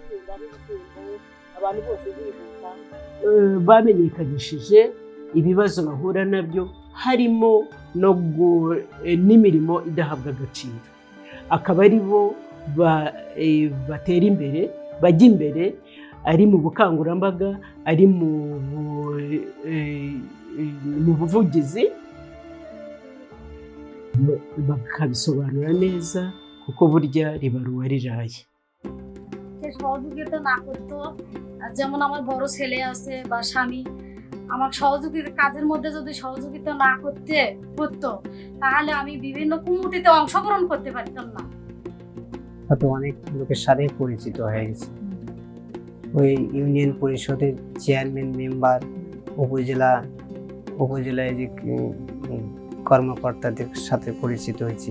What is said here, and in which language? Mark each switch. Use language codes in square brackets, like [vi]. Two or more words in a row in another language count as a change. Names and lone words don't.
[rw] Bamenyekanishije ibibazo bahura nabyo, harimo n'imirimo idahabwa agaciro, akaba ari bo batera imbere, bajya imbere, ari mu bukangurambaga, ari mu buvugizi, bakabisobanura neza kuko burya ribaruwa riraye। [bn] সহযোগিতা না করতো, যেমন আমার বড় ছেলে আছে বা স্বামী আমার সহযোগিতা কাজের মধ্যে যদি সহযোগিতা না করতো তাহলে আমি বিভিন্ন কমিটিতে অংশগ্রহণ করতে পারতাম না। হয়তো অনেক লোকের সাথে পরিচিত হয়ে গেছে, ওই ইউনিয়ন পরিষদের চেয়ারম্যান, মেম্বার, উপজেলায় যে কর্মকর্তাদের সাথে পরিচিত হয়েছি।